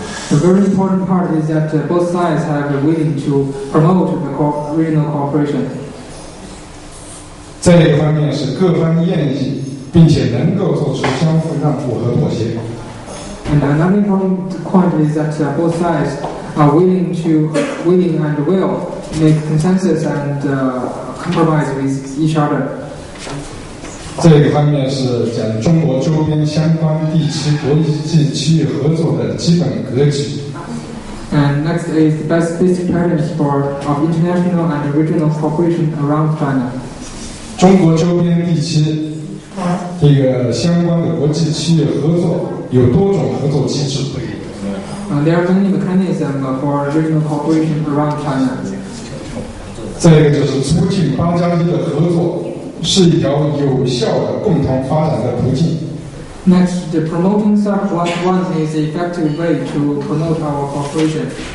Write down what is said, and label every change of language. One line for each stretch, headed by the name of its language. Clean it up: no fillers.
English: The very important part is that both sides have been willing to promote the regional cooperation.
Chinese: 再一个方面是各方愿意并且能够做出相互让步和妥协。
English: And another important point is that both sides are willing and will make consensus and compromise with each other.
Chinese: 这个方面是讲中国周边相关地区国际区域合作的基本格局。
English: And next is the basic patterns of international and regional cooperation around China.
Chinese: 中国周边地区相关的国际区域合作有多种合作机制。
English: There are many mechanisms for regional cooperation around China.
Chinese: 再一个就是促进8+1的合作是一条有效的共同发展的途径。
English: Next, the promoting SARC+1 is an effective way to promote our cooperation.